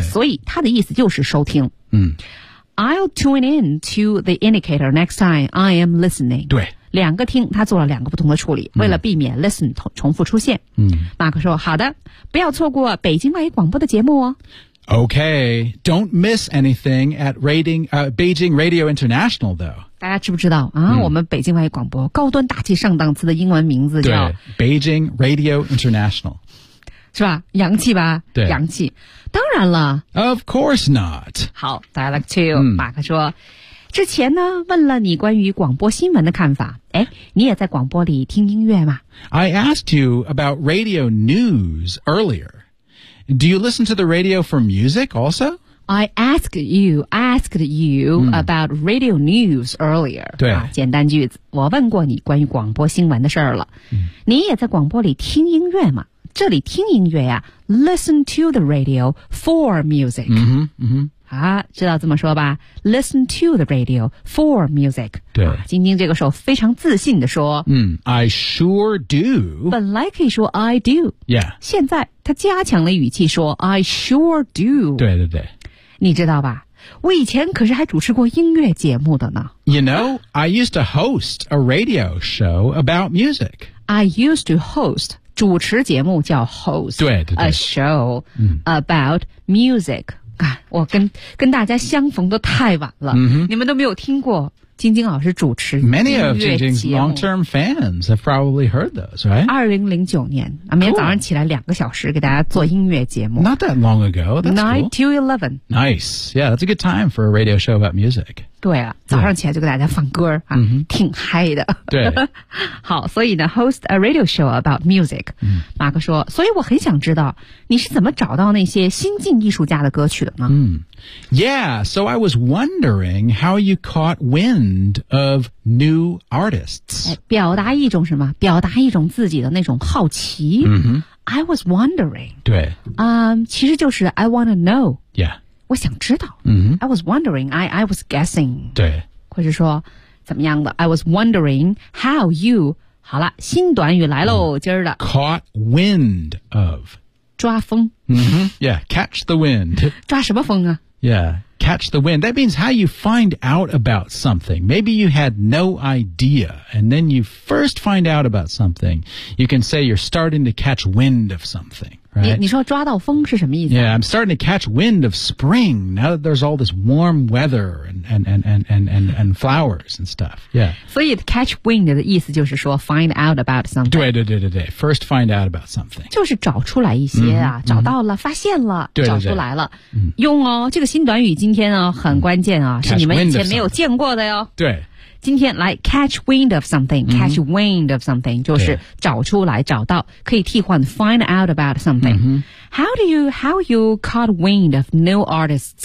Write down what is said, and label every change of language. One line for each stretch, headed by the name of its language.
Chinese: 所以它的意思就是收听。
English: I'll tune in to the indicator next time I am listening。
Chinese: 对，两个听，它做了两个不同的处理，为了避免 listen 重复出现。马克说，好的，不要错过北京外语广播的节目哦。
English: Okay, don't miss anything at Beijing Radio International, though.
Chinese: 大家知不知道啊、我们北京外语广播高端大气上档次的英文名字叫
English: Beijing Radio International.
Chinese: 是吧？洋气吧？对，洋气。当然了。
English: Of course not.
Chinese: 好 ，dialect two， 马克说。之前呢，问了你关于广播新闻的看法。哎，你也在广播里听音乐吗
English: ？I asked you about radio news earlier.Do you listen to the radio for music also? I asked you、about radio news earlier.
Chinese: 对、啊、简单句子，我问过你关于广播新闻的事儿了、你也在广播里听音乐吗？这里听音乐啊
English: listen to the radio for music.
Chinese: 知道这么说吧
English: listen to the radio for music.
Chinese: 对、啊、晶晶这个时候非常自信地说、
English: I sure do.
Chinese: 本来可以说
English: I do. Yeah.
Chinese: 现在他加强了语气说 I sure do. 对对对。你知道吧，我以前可是还主持过音乐节目的呢。
English: You know, I used to host a radio show about music. I used to host
Chinese: 主持节目叫
English: host
Chinese: 对对对
English: a show about music、
Chinese: 我 跟大家相逢的太晚了、你们都没有听过晶晶老师主持音乐节目。
English: Many of Jingjing's long-term fans have probably heard those, right?
Chinese: 2009年、每天早上起来两个小时给大家做音乐节目。
English: Not that long ago, that's cool. 9 to 11. Nice, yeah, that's a good time for a radio show about music.
Chinese: 对啊，早上起来就给大家放歌、挺嗨的。对。好，所以呢
English: host a radio show about music、
Chinese: 马克说，所以我很想知道你是怎么找到那些新晋艺术家的歌曲的呢？
English: Yeah, so I was wondering how you caught wind of new artists.
Chinese: 表达一种什么？表达一种自己的那种好奇。
English: I was wondering.
Chinese: 对。其实就是
English: I want to know. Yeah.
Chinese: 我想知道。
English: I was wondering, I was guessing.
Chinese: 对。或者说怎么样的
English: I was wondering how you,
Chinese: 好了，新短语来喽、今儿的。
English: Caught wind of.
Chinese: 抓风、
English: Yeah, catch the wind. 抓什么风啊 Yeah, catch the wind. That means how you find out about something. Maybe you had no idea, and then you first find out about something. You can say you're starting to catch wind of something, right?
Chinese: 你说抓到风是什么意思、
English: Yeah, I'm starting to catch wind of spring now that there's all this warm weather and flowers and stuff. Yeah.
Chinese: 所以 catch wind 的意思就是说
English: find out about something.
Chinese: 对对对对对
English: first find out about something.
Chinese: 就是找出来一些啊、找到了发现了对对对找出来了。用哦这个新短语今天啊很关键啊、是你们以前没有见过的哟。对。今天来
English: catch wind of something, catch wind of something,
Chinese: 就是找出来找到可以替换
English: find out about something.、How you caught wind of new artists?